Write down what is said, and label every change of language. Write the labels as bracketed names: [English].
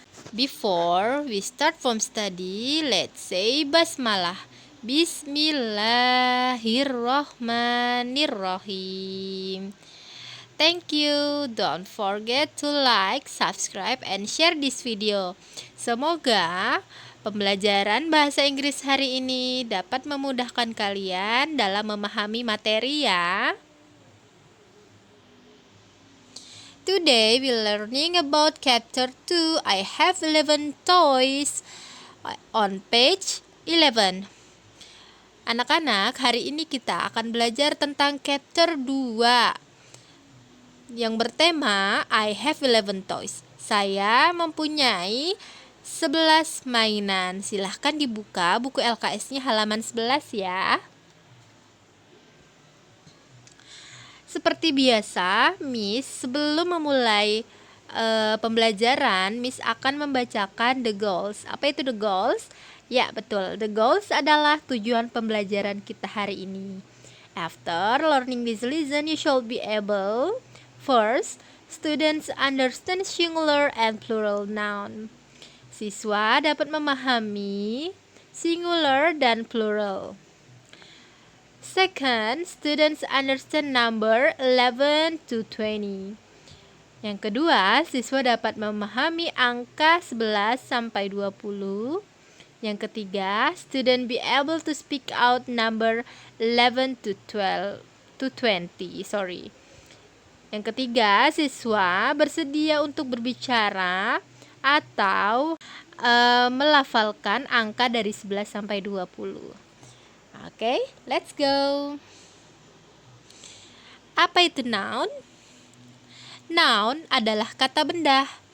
[English] Before we start from study, let's say basmalah. Bismillahirrahmanirrahim. Thank you. Don't forget to like, subscribe, and share this video. [Indonesian] Semoga pembelajaran bahasa Inggris hari ini dapat memudahkan kalian dalam memahami materi ya. [English] Today we learning about chapter 2. I have 11 toys on page 11. [Indonesian] Anak-anak, hari ini kita akan belajar tentang chapter 2 yang bertema I have 11 toys. Saya mempunyai 11 mainan. Silahkan dibuka buku LKS-nya halaman 11 ya. Seperti biasa, Miss sebelum memulai pembelajaran, Miss akan membacakan the goals. Apa itu the goals? Ya, betul. The goals adalah tujuan pembelajaran kita hari ini. [English] After learning this lesson, you should be able: first, students understand singular and plural noun. [Indonesian] Siswa dapat memahami singular dan plural. [English] Second, students understand number 11 to 20. [Indonesian] Yang kedua, siswa dapat memahami angka 11 sampai 20. Yang ketiga, [English] student be able to speak out number 11 to 20. [Indonesian] Yang ketiga, siswa bersedia untuk berbicara atau melafalkan angka dari 11 sampai 20. [English] Oke, let's go. [Indonesian] Apa itu noun? Noun adalah kata benda.